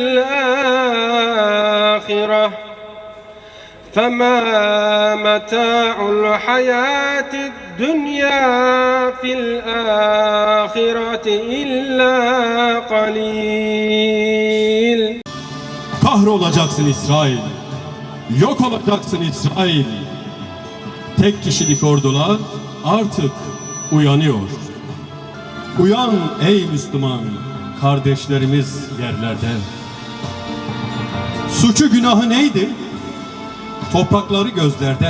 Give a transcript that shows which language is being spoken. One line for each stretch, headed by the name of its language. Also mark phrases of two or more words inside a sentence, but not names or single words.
Arabic: الآخرة فما متاع الحياة الدنيا في الآخرة إلا قليل.
Turkish: Kahrolacaksın İsrail, yok olacaksın İsrail. Tek kişilik ordular artık uyanıyor. Uyan ey Müslüman, kardeşlerimiz yerlerde. Suçu günahı neydi? Toprakları gözlerde.